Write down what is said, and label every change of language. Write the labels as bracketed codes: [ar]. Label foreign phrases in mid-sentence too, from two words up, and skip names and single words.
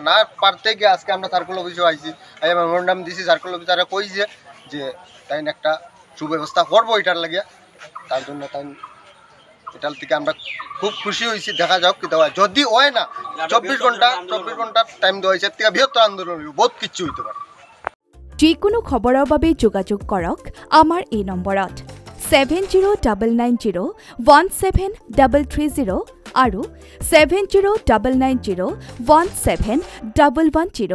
[bn] না পারতে গিয়ে আজকে আমরা [en] circle office [bn] আইছি, মেমোরেন্ডাম দিছি, [en] circle officer [bn] কইছে যে তাই একটা সুব্যবস্থা করবো এটার লাগিয়া। তার জন্য তাই এটার থেকে আমরা খুব খুশি হয়েছি। দেখা যাক কি দেওয়া, যদি হয় না 24 ঘন্টা টাইম দেওয়া হয়েছে, থেকে বৃহত্তর আন্দোলন বহুত কিছু হইতে পারে। [as] যিকোনো খবৰৰ বাবে যোগাযোগ কৰক আমাৰ এই নম্বৰত 7099017330 আৰু 7099017110।